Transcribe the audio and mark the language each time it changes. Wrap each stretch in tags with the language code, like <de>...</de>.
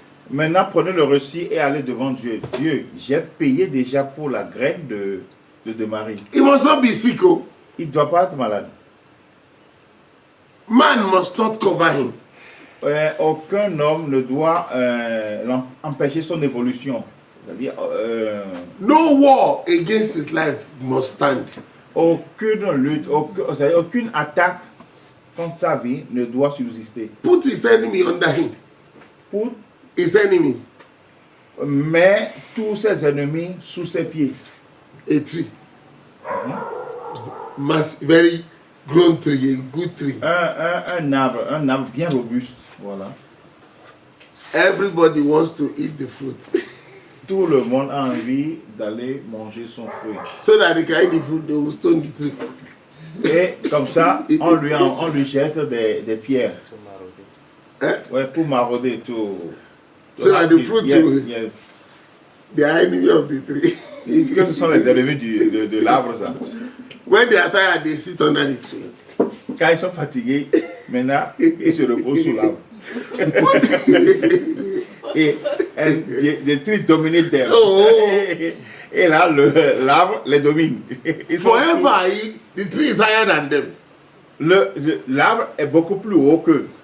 <fr>Maintenant, prenez le reçu et allez devant Dieu. Dieu, j'ai payé déjà pour la graine de Demari.</fr> <en>He must not be sick. Oh.</en> <fr>Il ne doit pas être malade.</fr> <en>Man must not cover him.</en> <fr>Aucun homme ne doit empêcher son évolution. C'est-à-dire,</fr> <en>no war against his life must stand.</en> <fr>Aucune lutte, aucune attaque contre sa vie ne doit subsister.</fr> <en>Put his enemy under him. Put his enemy.</en> <fr>Mais tous ses ennemis sous ses pieds.</fr> <en>A tree. Very grown tree, a good tree.</en> <fr>Un arbre bien robuste. Voilà.</fr> <en>Everybody wants to eat the fruit.</en> <fr>Tout le monde a envie d'aller manger son fruit.</fr> <en>So that they can eat the fruit, they will stone the tree.</en> <fr>Et comme ça, on lui jette des pierres. Ouais, pour marauder tout.</fr> <en>So that the fruit will. Yes. They are enemy of the tree.</en> <fr>Est-ce que ce sont les ennemis de l'arbre, ça?</fr> <en>When they are tired, they sit under the tree.</en> <fr>Quand ils sont fatigués, maintenant, ils se reposent sous l'arbre.</fr> <en>et the tree dominate them.</en> <fr>Et là, l'arbre les domine.</fr> <en>Forever, the tree is higher than them.</en> <fr>L'arbre est beaucoup plus haut qu'eux.</fr>